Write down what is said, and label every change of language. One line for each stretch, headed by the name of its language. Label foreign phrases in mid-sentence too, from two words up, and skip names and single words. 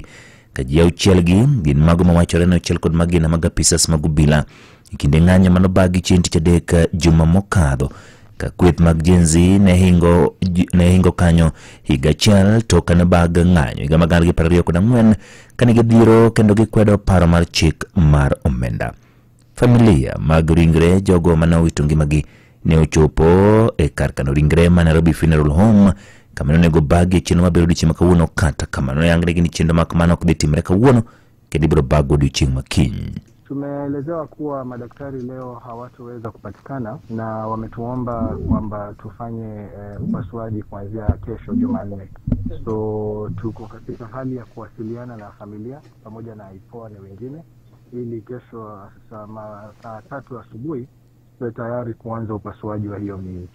Luo (Kenya and Tanzania): Ka ji auchiel gi gin mago mawachore ni auchiel kod magina mag apisas mag obila e kinde ng'anyo manobagi chieng' tich adek juma mokadho ka kweth mag Gen Z ne hingo kanyo higa achiel to kane bag ng'anyo higa mag 2024 kane gidhiro kendo gikwedo paro mar chik mar omenda. Familia mag ringre jogo manowito ngimagi ne ochopo e kar kano ringre ma Nairobi Funeral Home kama nonego bagi chenro mabiro odiochieng' makawuono. Kata kamano yangre ni chenro makamano ok dhi timre kawuono kendo ibiro bag odiochieng' makiny.
Swahili: Tumeelezewa kuwa madaktari leo hawatoweza kupatikana na wametuomba kwamba tufanye upasuaji kuanzia kesho Jumanne. So tuko katika hali ya kuwasiliana na familia pamoja na IPOA na wengine ili kesho saa 3 asubuhi tuwe tayari kuanza upasuaji wa hiyo miili.